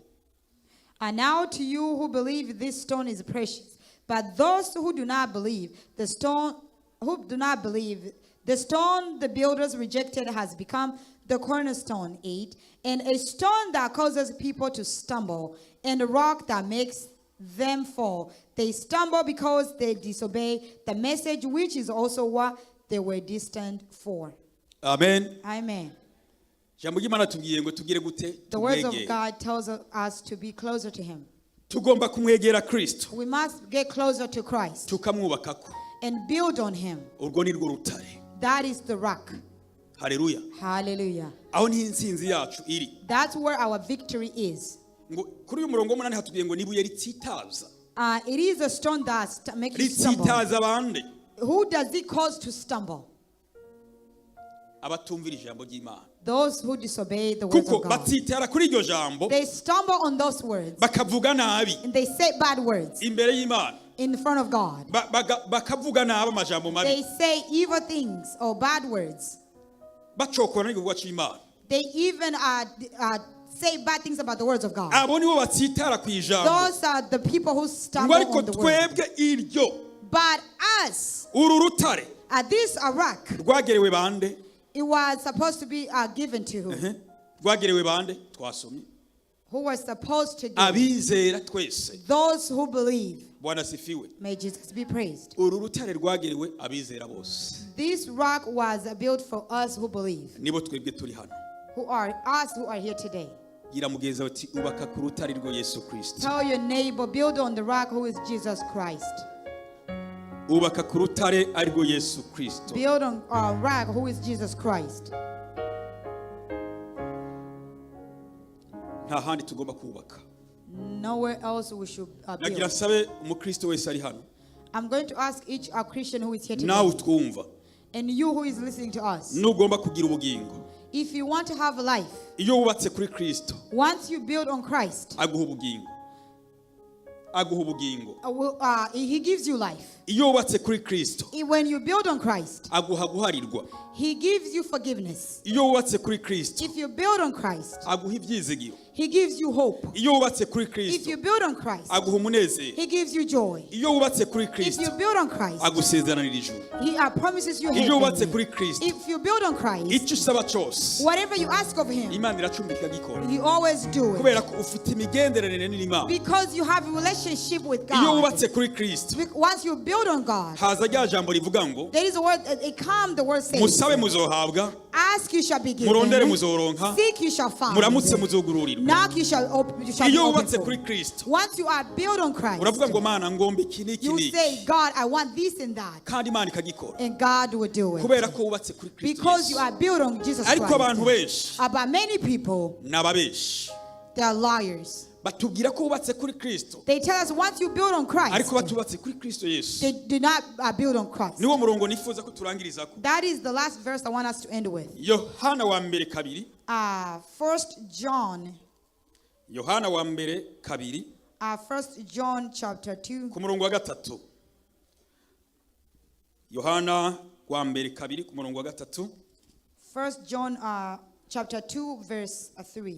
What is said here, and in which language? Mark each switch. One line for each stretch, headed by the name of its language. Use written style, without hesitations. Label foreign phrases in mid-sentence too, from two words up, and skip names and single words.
English: And now to you who believe, this stone is precious, but those who do not believe, the stone the builders rejected has become the cornerstone. 8, and a stone that causes people to stumble, and a rock that makes them fall. They stumble because they disobey the message, which is also what they were destined for. Amen. Amen.
Rundi: Jambo ry'Imana tubwiye ngo tugire gute?
English: The words of God tells us to be closer to him.
Rundi: Tugomba kumwegera Kristo.
English: We must get closer to Christ
Rundi: Tukamwubakako.
English: and build on him.
Rundi: Urwo ni rwo rutare.
English: That is the rock. Haleluya. Hallelujah.
Rundi: Aho ni insinzi yacu iri.
English: That's where our victory is.
Rundi: Ngo kuri uyu murongo w'umunani hatubwiye ngo nibuye ritsitaza.
English: It is a stone that makes you stumble.
Rundi: Ritsitaza bande?
English: Who does it cause to stumble?
Rundi: Abatumvira ijambo ry'Imana.
English: Those who disobey the words
Rundi: Kuko
English: of God.
Rundi: batsitara kuri iryo jambo,
English: They stumble on those words
Rundi: bakavuga nabi
English: and they say bad words
Rundi: imbere y'Imana.
English: in front of God.
Rundi: Bakavuga nabi amajambo mabi.
English: They say evil things or bad words.
Rundi: Bacokora n'igikorwa cy'Imana.
English: They even say bad things about the words of God.
Rundi: Abo nibo batsitara ku ijambo.
English: Those are the people who stumble
Rundi: Ngo ariko
English: on the word.
Rundi: twebwe iryo.
English: But us,
Rundi: Uru rutare
English: at this rock,
Rundi: rwagerewe bande?
English: it was supposed to be given to who?
Rundi: Rwagerewe bande? Twasomye.
English: Who was supposed to give?
Rundi: Abizera twese.
English: Those who believe.
Swahili: Bwana sifiwe.
English: May Jesus be praised.
Rundi: Uru rutare rwagerewe abizera bose.
English: This rock was built for us who believe,
Rundi: Nibo twebwe turi hano.
English: who are us who are here today.
Rundi: Gira mugenzi wawe uti ubaka ku rutare rwo Yesu Kristo.
English: Tell your neighbor, build on the rock who is Jesus Christ.
Rundi: Ubaka ku rutare arirwo Yesu Kristo.
English: Build on a rock who is Jesus Christ.
Rundi: Nta handi tugomba kubaka.
English: Nowhere else we should
Rundi: Nagira
English: build.
Rundi: sabe umukristo wese ari hano.
English: I'm going to ask each Christian who is here
Rundi: Nawe
English: today,
Rundi: twumva.
English: and you who is listening to us,
Rundi: Nugomba kugira ubugingo.
English: if you want to have a life,
Rundi: Iyo wubatse kuri Kristo,
English: once you build on Christ,
Rundi: aguha ubugingo. Aguha ubugingo.
English: He gives you life.
Rundi: Iyo wubatse kuri Kristo,
English: When you build on Christ,
Rundi: aguha guharirwa.
English: He gives you forgiveness.
Rundi: Iyo wubatse kuri Kristo,
English: If you build on Christ,
Rundi: aguha ibyizigiro.
English: He gives you hope.
Rundi: Iyo wubatse kuri
English: If Kristo, you build on Christ,
Rundi: aguha umunezero.
English: He gives you joy.
Rundi: Iyo wubatse kuri
English: If Kristo, you build on Christ,
Rundi: agusezeranira ijuru.
English: He promises you
Rundi: Iyo wubatse
English: heaven.
Rundi: kuri Kristo,
English: If you build on Christ,
Rundi: icyo usaba cyose,
English: whatever you ask of Him,
Rundi: Imana iracumbika gikora.
English: He always do it.
Rundi: Kubera ko ufite imigenderanire n'Imana.
English: Because you have a relationship with
Rundi: Iyo
English: God.
Rundi: wubatse kuri Kristo,
English: Once you build on God,
Rundi: haza rya jambo rivuga ngo
English: there is a word, the word says,
Rundi: musabe muzohabwa,
English: ask you shall be
Rundi: murondere
English: given,
Rundi: muzoronka,
English: seek you shall find,
Rundi: muramutse muzogururirwa.
English: knock you shall be
Rundi: Iyo
English: opened
Rundi: wubatse
English: for.
Rundi: kuri Kristo,
English: Once you are built on Christ,
Rundi: uravuga ngo Mana ngomba iki n'iki
English: you
Rundi: n'iki,
English: say, God, I want this and that,
Rundi: kandi Imana ikagikora.
English: and God will do it.
Rundi: Kubera ko wubatse kuri Kristo
English: Because you Yesu. are built on Jesus
Rundi: Ariko abantu
English: Christ.
Rundi: benshi
English: But many people,
Rundi: n'ababeshi.
English: they are liars.
Rundi: batubwira ko ubatse kuri Kristo
English: They tell us once you build on Christ,
Rundi: ariko batubatse kuri Kristo Yesu.
English: they do not build on Christ.
Rundi: Niwo murongo nifuza ko turangirizako.
English: That is the last verse I want us to end with.
Rundi: Yohana wa mbere kabiri.
English: 1 John.
Rundi: Yohana wa mbere kabiri.
English: 1 John chapter 2.
Rundi: Ku murongo wa gatatu. Yohana wa mbere kabiri ku murongo wa gatatu.
English: 1 John chapter 2 verse 3.